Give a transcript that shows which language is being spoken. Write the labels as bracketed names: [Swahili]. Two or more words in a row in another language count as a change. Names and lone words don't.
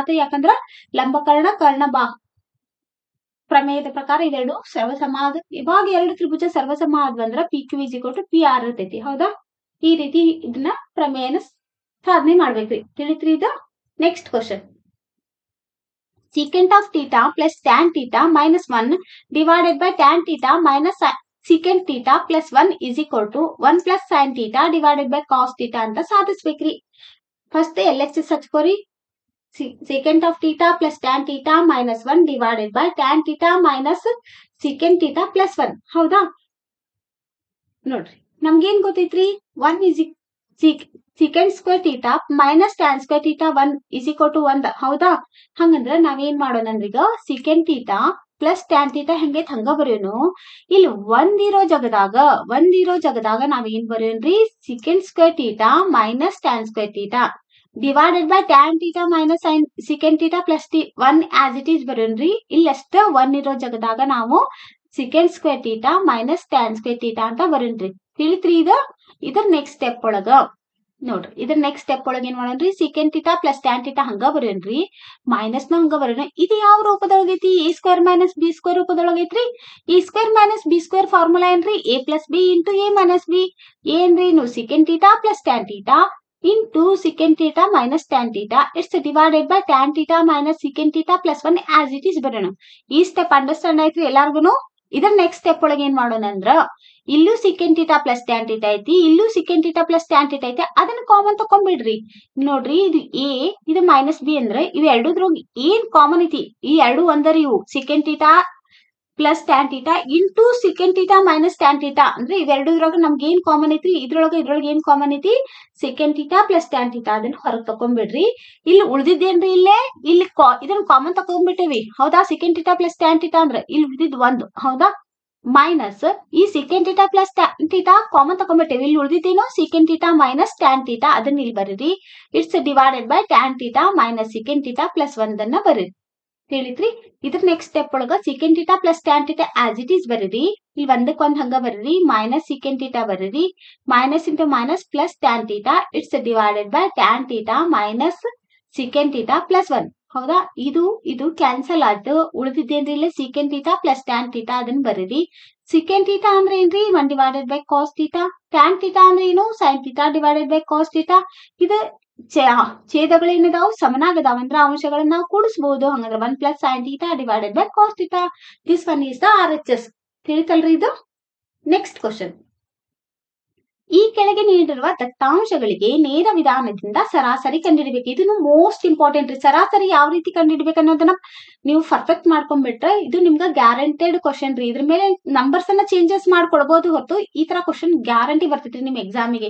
[Kannada] ಯಾಕಂದ್ರ ಲಂಬಕರ್ಣ ಕರ್ಣ ಬಾಹು ಪ್ರಮೇಯದ ಪ್ರಕಾರ ಇವೆರಡು ಸರ್ವಸಮ. ಇವಾಗ ಎರಡು ತ್ರಿಭುಜ ಸರ್ವಸಮ ಆದ್ವಂದ್ರ PQ = PR ಇರ್ತೈತಿ, ಹೌದಾ? ಈ ರೀತಿ ಇದನ್ನ ಪ್ರಮೇಯನ ಸಾಧನೆ ಮಾಡ್ಬೇಕ್ರಿ. ತಿಳಿತ್ರಿ ಇದು? [English] next question. secant of theta plus tan theta minus 1 divided by tan theta minus secant theta plus 1 = 1 plus sin theta divided by cos theta [Kannada] ಅಂತ ಸಾಧಿಸ್ಬೇಕ್ರಿ. ಫಸ್ಟ್ LHS ಹಚ್ಕೋರಿ. [English] secant of theta plus tan theta minus 1 divided by tan theta minus secant theta plus 1, ಹೌದಾ? [Kannada] ನೋಡ್ರಿ, ನಮ್ಗೇನ್ ಗೊತ್ತೈತ್ರಿ? [English] 1 secant square theta minus tan square theta 1 = 1, [Kannada] ಹೌದಾ? ಹಂಗಂದ್ರ ನಾವೇನ್ ಮಾಡೋಣ ಅಂದ್ರೆ ಈಗ [English] secant theta plus tan theta [Kannada] ಹೆಂಗೈತ್ ಹಂಗ ಬರೆಯೋನು. ಇಲ್ಲಿ ಒಂದಿರೋ ಜಗದಾಗ ನಾವೇನ್ ಬರೆಯೋನ್ರಿ? [English] secant square theta minus tan square theta divided by tan theta minus secant theta plus 1 as it is ಬರೆಯೋನ್ರಿ. [Kannada] ಇಲ್ಲಷ್ಟ 1 ಇರೋ ಜಗದಾಗ ನಾವು [English] secant square theta minus tan square theta [Kannada] ಅಂತ ಬರೆಯೋನ್ರಿ. ತಿಳಿತ್ರಿ ಇದು? ಇದ್ರ [English] next step [Kannada] ಒಳಗ ನೋಡ್ರಿ, ಇದ್ರ [English] next step [Kannada] ಒಳಗ ಏನ್ ಮಾಡೋಣ್ರಿ? [English] secant theta plus tan theta [Kannada] ಹಂಗ ಬರೆಯೋನ್ರಿ. ಮೈನಸ್ ನ ಹಂಗ ಬರೋಣ. ಇದು ಯಾವ ರೂಪದೊಳಗೈತಿ? A² - B² ರೂಪದೊಳಗೈತ್ರಿ. A² - B² ಫಾರ್ಮುಲಾ ಏನ್ರಿ? [English] A plus B into A minus B. ಏನ್ರಿ? secant theta plus tan theta into secant theta minus tan theta. It's divided by tan theta minus secant theta plus 1 as it is ಬರೋಣ. [Kannada] ಈ [English] step understand [Kannada] ಆಯ್ತ್ರಿ ಎಲ್ಲಾರ್ಗುನು? [English] ಇದರ next step [Kannada] ಒಳಗೆ ಏನ್ ಮಾಡೋಣ ಅಂದ್ರ, ಇಲ್ಲೂ [English] secant theta plus tan theta [Kannada] ಐತಿ, ಇಲ್ಲೂ [English] secant theta plus tan theta ಐತಿ. [Kannada] ಅದನ್ನ ಕಾಮನ್ ತಕೊಂಡ್ಬಿಡ್ರಿ. ನೋಡ್ರಿ, ಇದು A, ಇದು -B ಅಂದ್ರೆ ಇವ್ ಎರಡೂದ್ರೊಳಗೆ ಏನ್ ಕಾಮನ್ ಐತಿ? ಈ ಎರಡು ಒಂದರಿ ಇವು [English] secant theta plus tan theta [Kannada] into secant theta minus tan theta ಅಂದ್ರೆ ಇವೆರಡೂದ್ರೊಳಗ ನಮ್ಗೆ ಏನ್ ಕಾಮನ್ ಐತ್ರಿ? ಇದ್ರೊಳಗೆ ಏನ್ ಕಾಮನ್ ಐತಿ? [English] secant theta plus tan theta. [Kannada] ಅದನ್ನ ಹೊರಗೆ ತಕೊಂಡ್ಬಿಡ್ರಿ. ಇಲ್ಲಿ ಉಳ್ದಿದ್ದೇನ್ರಿ? ಇಲ್ಲಿ ಇದನ್ನ ಕಾಮನ್ ತಕೊಂಡ್ಬಿಟ್ಟೇವಿ, ಹೌದಾ? [English] secant theta plus tan theta [Kannada] ಅಂದ್ರೆ ಇಲ್ಲಿ ಉಳಿದಿದ್ ಒಂದು, ಹೌದಾ? ಮೈನಸ್ ಈ [English] secant theta plus tan theta [Kannada] ಕಾಮನ್ ತಕೊಂಡ್ಬಿಟ್ಟೇವಿ. ಇಲ್ಲಿ ಉಳಿದಿದ್ದೇನು? [English] secant theta minus tan theta. [Kannada] ಅದನ್ನ ಇಲ್ಲಿ ಬರೀರಿ. [English] it's divided by tan theta minus secant theta plus 1 [Kannada] ಅನ್ನ ಬರೀರಿ. ಹೇಳಿದ್ರಿ? ಇದ್ರ [English] next step ಒಳಗ secant theta plus tan theta as it is ಬರೀರಿ. [Kannada] ಇಲ್ಲಿ ಒಂದಕ್ಕೆ ಒಂದ್ ಹಂಗ ಬರೀರಿ. ಮೈನಸ್ secant theta ಬರೀರಿ. [English] minus into minus plus tan theta. it's divided by tan theta minus secant theta plus 1, ಹೌದಾ? [Kannada] ಇದು ಕ್ಯಾನ್ಸಲ್ ಆಯ್ತು. ಉಳಿದಿದ್ದೇನ್ರಿ? ಇಲ್ಲಿ [English] secant theta plus tan theta. [Kannada] ಅದನ್ನ ಬರೀರಿ. [English] secant theta [Kannada] ಅಂದ್ರೆ ಏನ್ರಿ? [English] 1 divided by cos theta. tan theta [Kannada] ಅಂದ್ರೆ ಏನು? [English] sin theta divided by cos theta. [Kannada] ಇದು ಛೇದಗಳೇನಿದಾವು ಸಮನಾಗದಾವ ಅಂದ್ರ ಅಂಶಗಳನ್ನ ನಾವು ಕೂಡಿಸಬಹುದು. [English] ಹಂಗಂದ್ರ 1 plus sin theta divided by cos theta. This one is the RHS. [Kannada] ತಿಳಿತಲ್ರಿ ಇದು? [English] next question. [Kannada] ಈ ಕೆಳಗೆ ನೀಡಿರುವ ದತ್ತಾಂಶಗಳಿಗೆ ನೇರ ವಿಧಾನದಿಂದ ಸರಾಸರಿ ಕಂಡುಹಿಡಿಬೇಕು. ಇದನ್ನು [English] most important [Kannada] ರೀ. ಸರಾಸರಿ ಯಾವ ರೀತಿ ಕಂಡುಹಿಡಿಬೇಕು ಅನ್ನೋದನ್ನ ನೀವು ಪರ್ಫೆಕ್ಟ್ ಮಾಡ್ಕೊಂಡ್ಬಿಟ್ರೆ ಇದು ನಿಮ್ಗೆ [English] guaranteed question [Kannada] ರೀ. ಇದ್ರ ಮೇಲೆ ನಂಬರ್ಸ್ ಅನ್ನ ಚೇಂಜಸ್ ಮಾಡ್ಕೊಡ್ಬೋದು ಹೊರತು ಈ ತರ [English] question guarantee [Kannada] ಬರ್ತೈತ್ರಿ ನಿಮ್ ಎಕ್ಸಾಮಿಗೆ.